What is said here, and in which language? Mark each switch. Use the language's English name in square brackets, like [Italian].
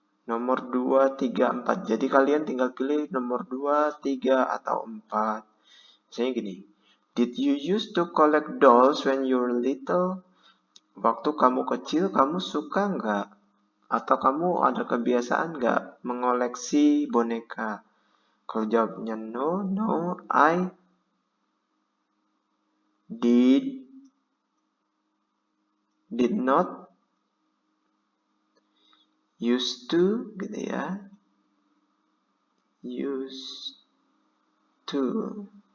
[Indonesian] Nomor 2, 3, 4. Jadi kalian tinggal pilih nomor 2, 3, atau 4. Misalnya gini. [English] Did you used to collect dolls when you were little? [Indonesian] Waktu kamu kecil, kamu suka nggak? Atau kamu ada kebiasaan nggak mengoleksi boneka? Kalau jawabnya [English] no, I did not used to, [Indonesian] gitu ya. [English] Used to.